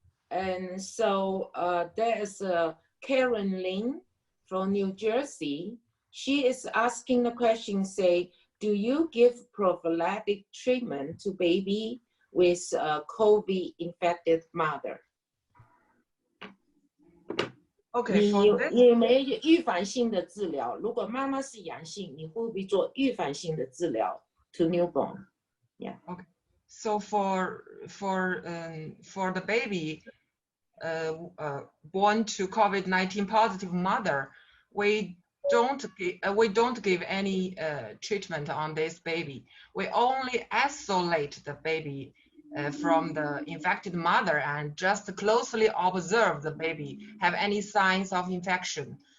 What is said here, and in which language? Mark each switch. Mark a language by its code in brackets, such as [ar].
[en] And so there is Karen Ling from New Jersey. She is asking the question, say, do you give prophylactic treatment to baby with COVID-infected mother? Okay, [zh] 你有没有预防性的治疗？如果妈妈是阳性，你会不会做预防性的治疗 [en] to newborn? Yeah. Okay. So for the baby born to COVID-19 positive mother, we don't give any treatment on this baby. We only isolate the baby from the infected mother and just closely observe the baby have any signs of infection.